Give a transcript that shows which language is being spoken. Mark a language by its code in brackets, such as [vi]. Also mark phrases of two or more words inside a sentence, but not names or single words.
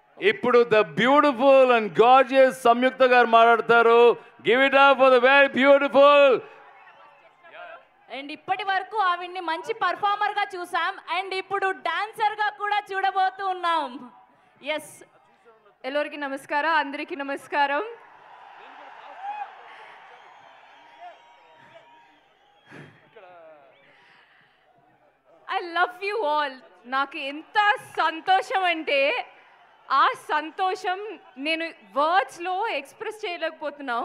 [te] ఇప్పుడు [en] the beautiful and gorgeous [te] సంయుక్త గారు మాట్లాడతారు. [en] give it up for the very beautiful. [te] అండ్ ఇప్పటి వరకు ఆవిడ్ని మంచి పర్ఫార్మర్ గా చూసాం అండ్ ఇప్పుడు డాన్సర్ గా కూడా చూడబోతూ ఉన్నాం. ఎస్, [kn] ಎಲ್ಲರಿಗೂ ನಮಸ್ಕಾರ, [te] అందరికీ నమస్కారం. [en] I love you all. [te] నాకు ఎంత సంతోషం అంటే ఆ సంతోషం నేను [en] wordsలో express [te] చేయలేకపోతున్నాం.